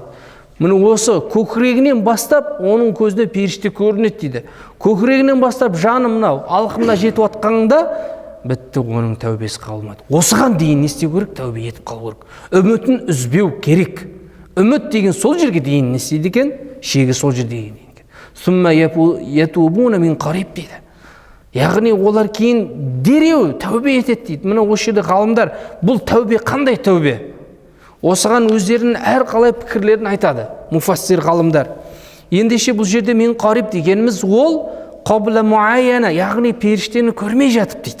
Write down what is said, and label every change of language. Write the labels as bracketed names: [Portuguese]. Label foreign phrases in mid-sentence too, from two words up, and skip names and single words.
[Kazakh] Міне осы көкірегінен бастап оның көзіне періште көрінеді дейді. Көкірегінен бастап жаны мынау алқымына жетіп атқанында бітті, оның тәубесі қабылмайды. Осыған дейін не істеу керек? Тәубе етіп қалу керек. Үмітін үзбеу керек. Үміт деген сол жерге дейін не істейді екен? Шегі сол жерге дейін. [Arabic] ثم يتوبون من قريب дейді. [Kazakh] Яғни олар кейін дереу тәубе етеді дейді. Міне осы жерде ғалымдар бұл тәубе қандай тәубе? Осыған өздерінің әрқалай пікірлерін айтады муфассир ғалымдар. Ендеше бұл жерде [Arabic] من قريب [Kazakh] дегеніміз ол [Arabic] قبل المعاينة, [Kazakh] яғни періштені көрмей жатып дейді.